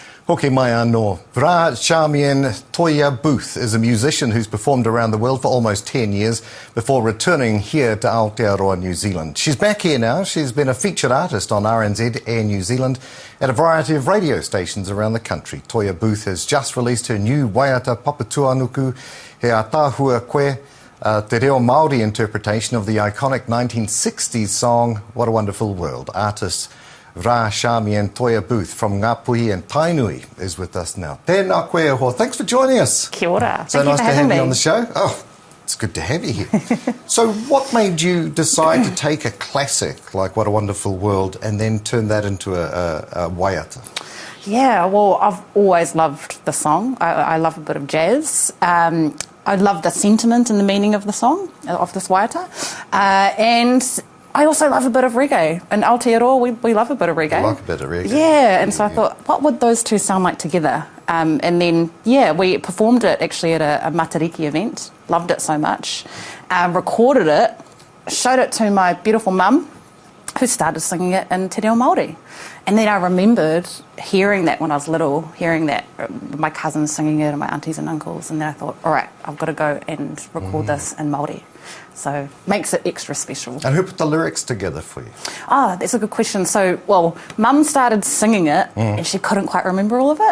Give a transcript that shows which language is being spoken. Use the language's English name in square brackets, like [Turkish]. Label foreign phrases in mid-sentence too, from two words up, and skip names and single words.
[Māori] Poke mai anō. [English] Charmian Toya Booth is a musician who's performed around the world for almost 10 years before returning here to Aotearoa, New Zealand. She's back here now. She's been a featured artist on RNZ Air New Zealand at a variety of radio stations around the country. Toya Booth has just released her new Whakaata Papatuanuku He Atahua Koe, [Māori] te reo Māori [English] interpretation of the iconic 1960s song What a Wonderful World. Artist Charmian Toya Booth from Ngāpuhi and Tainui is with us now. [Māori] Tēnā koe ho. [English] Thanks for joining us. [Māori] Kia ora. [English] So nice to have you on the show. Oh, it's good to have you here. So what made you decide to take a classic like What a Wonderful World and then turn that into a waiata? Yeah, well, I've always loved the song. I love a bit of jazz. I love the sentiment and the meaning of the song, of this waiata. And I also love a bit of reggae. In Aotearoa, we love a bit of reggae. I like a bit of reggae. Yeah, and so I thought, what would those two sound like together? And then, yeah, we performed it actually at a Matariki event. Loved it so much. Recorded it, showed it to my beautiful mum, who started singing it in [Māori] te reo Māori. [English] And then I remembered hearing that when I was little, hearing that my cousins singing it and my aunties and uncles, and then I thought, all right, I've got to go and record this in Māori. So makes it extra special. And who put the lyrics together for you? Ah, that's a good question. So, well, Mum started singing it and she couldn't quite remember all of it.